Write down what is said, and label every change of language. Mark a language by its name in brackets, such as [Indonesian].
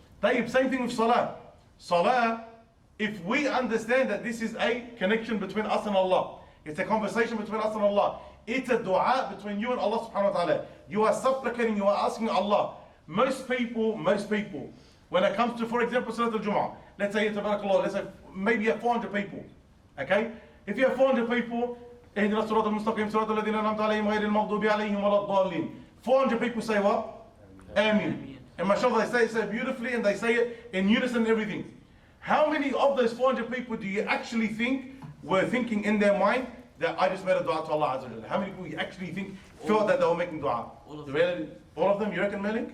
[English] Tayyib, same thing with salah. Salah, if we understand that this is a connection between us and Allah, it's a conversation between us and Allah, it's a dua between you and Allah subhanahu wa ta'ala. You are supplicating, you are asking Allah. Most people, when it comes to, for example, Salat al-Jum'ah, let's say, let's say maybe you have 400 people. Okay? If you have 400 people, [Arabic] اهدنا الصراط المستقيم صراط الذين أنعمت عليهم غير المغضوب عليهم ولا الضالين. [English] 400 people say what? Ameen. And mashallah, they say it beautifully and they say it in unison and everything. How many of those 400 people do you actually think were thinking in their mind that I just made a dua to Allah Azza wa Jalla? How many people you actually felt that they were making dua? All of them, you reckon, Malik?